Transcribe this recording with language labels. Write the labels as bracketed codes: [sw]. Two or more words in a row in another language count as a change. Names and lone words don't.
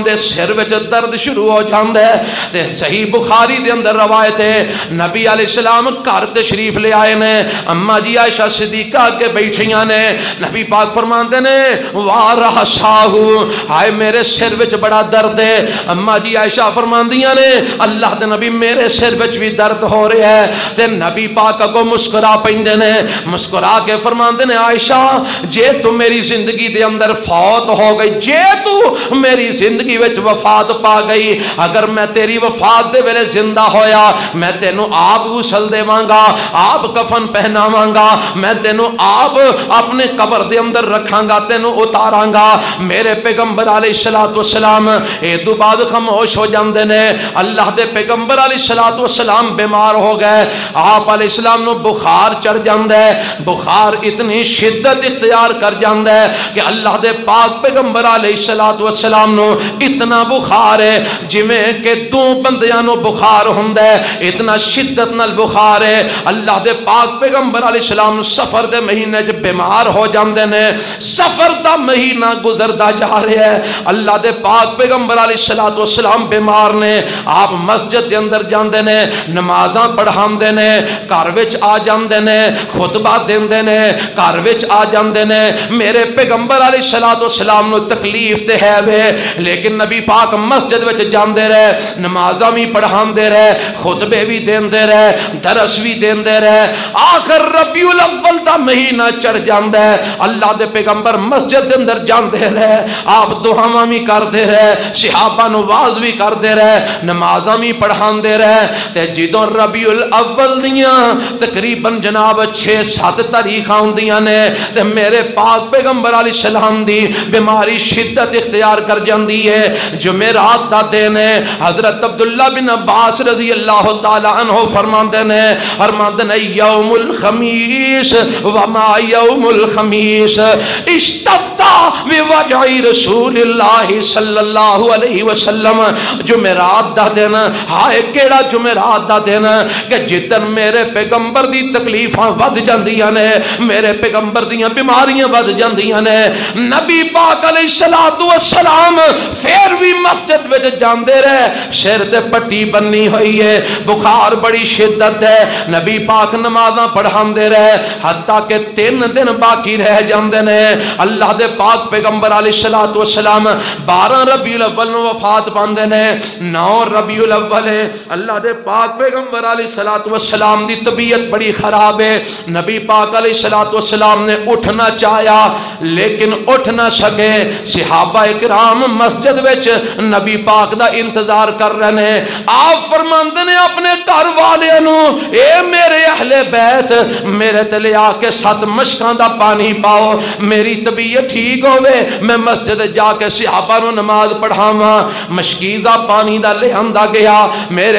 [pa] دے سر وچ درد شروع ہو جاندا ہے تے صحیح بخاری دے اندر روایت ہے نبی [ar] علیہ السلام [pa] گھر تشریف لے آئے نے اما جی عائشہ صدیقہ کے بیٹھیاں نے نبی پاک فرماندے نے واہ رحساہو ہائے میرے سر وچ بڑا درد ہے اما جی عائشہ فرماندیاں نے اللہ دے نبی میرے سر وچ بھی درد ہو رہا ہے تے نبی پاک اگوں مسکرا پیندے نے مسکرا کے فرماندے نے عائشہ جے تو میری زندگی دے اندر فوت ہو گئی جے تو میری زندگی وچ وفات پا گئی اگر میں تیری وفات دے ویلے زندہ ہویا میں تینوں آپ غسل دیواں گا آپ کفن پہناواں گا میں تینوں آپ اپنے قبر دے اندر رکھاں گا تینوں اتاراں گا میرے پیغمبر [ar] علیہ الصلوۃ والسلام [pa] اے دو بعد خاموش ہو جاندے نے اللہ دے پیغمبر [ar] علیہ الصلوۃ والسلام [pa] بیمار ہو گئے آپ [ar] علیہ السلام [pa] نو بخار چڑھ جاندا ہے بخار اتنی شدت اختیار کر جاندا ہے کہ اللہ دے پاک پیغمبر [ar] علیہ الصلوۃ والسلام [pa] نو اتنا بخار ہے جویں کہ دو بندیاں نو بخار ہوندا ہے اتنا شدت نال بخار ہے اللہ دے پاک پیغمبر [ar] علیہ السلام [pa] سفر دے مہینے چ بیمار ہو جاندے نے سفر دا مہینہ گزردا جا رہا ہے اللہ دے پاک پیغمبر [ar] علیہ الصلوۃ والسلام [pa] بیمار نے آپ مسجد دے اندر جاندے نے نمازاں پڑھاندے نے گھر وچ آ جاندے نے خطبہ دیندے نے گھر وچ آ جاندے نے میرے پیغمبر [ar] علیہ الصلوۃ والسلام [pa] نو تکلیف تے ہے وے لیکن نبی پاک مسجد وچ جاندے رہے نمازاں بھی پڑھاندے رہے خطبے بھی دیندے رہے درس بھی دیندے رہے آخر ربیع الاول دا مہینہ چڑھ جاندا ہے اللہ دے پیغمبر مسجد دے اندر جاندے رہے آپ دعاواں بھی کردے رہے صحابہ نو واعظ بھی کردے رہے نمازاں بھی پڑھاندے رہے تے جدوں ربیع الاول دیاں تقریباً جناب 6-7 تاریخاں ہوندیاں نے تے میرے پاک پیغمبر [ar] علیہ السلام [pa] دی بیماری شدت اختیار کر جاندی ہے جمعرات دا دن ہے حضرت عبداللہ بن عباس [ar] رضی اللہ تعالی عنہ [pa] فرماندے نے [ar] یوم الخمیس وما یوم الخمیس اشتد بوجع رسول اللہ صلی اللہ علیہ وسلم [pa] جمعرات دا دن ہائے کیڑا جمعرات دا دن کہ جدن میرے پیغمبر دی تکلیفاں ود جاندیاں نے میرے پیغمبر دیاں بیماریاں ود جاندیاں نے نبی پاک [ar] علیہ الصلوۃ والسلام [pa] پھر بھی مسجد وچ جاندے رہے سر تے پٹی بنی ہوئی ہے بخار بڑی شدت ہے نبی پاک نمازاں پڑھاندے رہے حتیٰ کہ 3 دن باقی رہ جاندے نے اللہ دے پاک پیغمبر [ar] علیہ الصلوۃ والسلام [pa] 12 ربیع الاول نو وفات پاندے نے 9 ربیع الاول ہے اللہ دے پاک پیغمبر [ar] علیہ الصلوۃ والسلام [pa] دی طبیعت بڑی خراب ہے نبی پاک [ar] علیہ الصلوۃ والسلام [pa] نے اٹھنا چاہیا لیکن اٹھ نہ سکے صحابہ کرام مسجد وچ نبی پاک دا انتظار کر رہے ہیں آپ فرماندے نے اپنے گھر والے نو اے میرے اہل بیت میرے تے لے آ کے 7 مشکاں دا پانی پاؤ میری طبیعت ٹھیک ہوے میں مسجد جا کے صحابہ نو نماز پڑھاواں مشکیزہ پانی دا لے آندا گیا میرے